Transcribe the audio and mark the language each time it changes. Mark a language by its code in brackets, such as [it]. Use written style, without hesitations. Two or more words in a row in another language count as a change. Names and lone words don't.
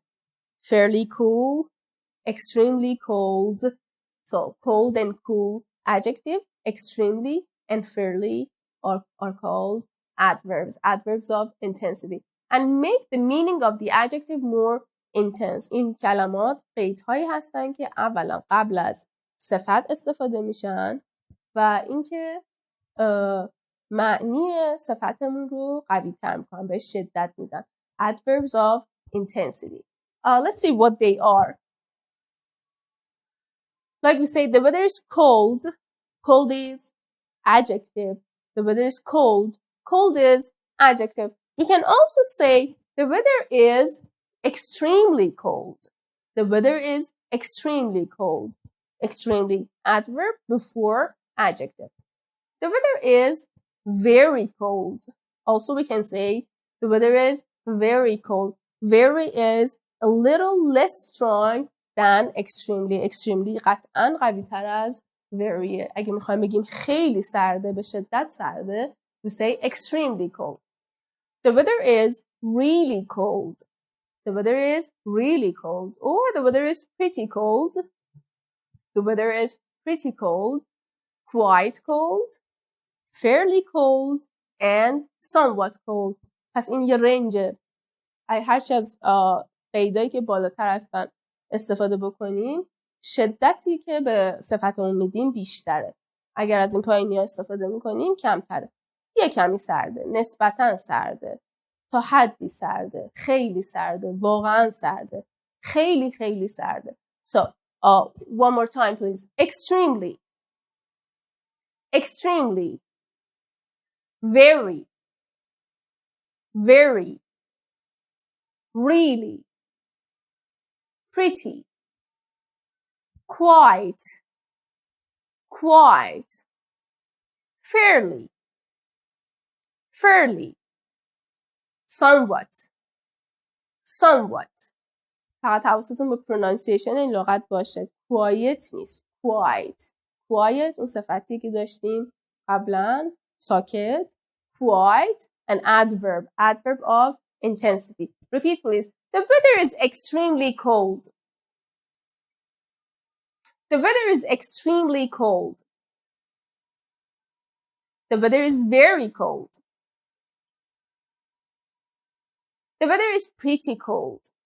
[en] Fairly cool, extremely cold. So cold and cool, adjective, extremely and fairly are called adverbs, adverbs of intensity. And make the meaning of the adjective more intense. [fa] این کلمات قیدهایی هستن که اولا قبل از صفت استفاده میشن و اینکه معنی صفتمون رو قوی تر میکنن، به شدت میدن. [en] Adverbs of intensity. Let's see what they are. Like we say, the weather is cold. Cold is adjective. The weather is cold. Cold is adjective. We can also say the weather is extremely cold. The weather is extremely cold. Extremely, adverb before adjective. The weather is very cold. Also, we can say the weather is very cold. Very is a little less strong than extremely. [fa] Extremely قطعاً قوی تر از very. اگه میخوایم بگیم خیلی سرده، به شدت سرده، [en] we say extremely cold. The weather is really cold. The weather is really cold. Or the weather is pretty cold. The weather is pretty cold, quite cold, fairly cold, and somewhat cold. [fa] پس این یه رنجه. هرچی از قیدایی که بالاتر هستن استفاده بکنیم، شدتی که به صفتمون میدیم بیشتره. اگر از این پایینی استفاده میکنیم کمتره. یه کمی سرده، نسبتاً سرده، تا حدی سرده، خیلی سرده، واقعاً سرده، خیلی خیلی سرده. [en] So, one more time please. Extremely, extremely, very, very, really, pretty, quite, quite, fairly, fairly, somewhat, somewhat. [fa] فقط حواستون به پرونانسیشن این لغت باشه. quiet نیست. quiet. quiet اون صفتی که داشتیم قبلا، ساکت. [en] quiet an adverb. adverb of intensity. Repeat please. The weather is extremely cold. The weather is extremely cold. The weather is very cold. The weather is pretty cold.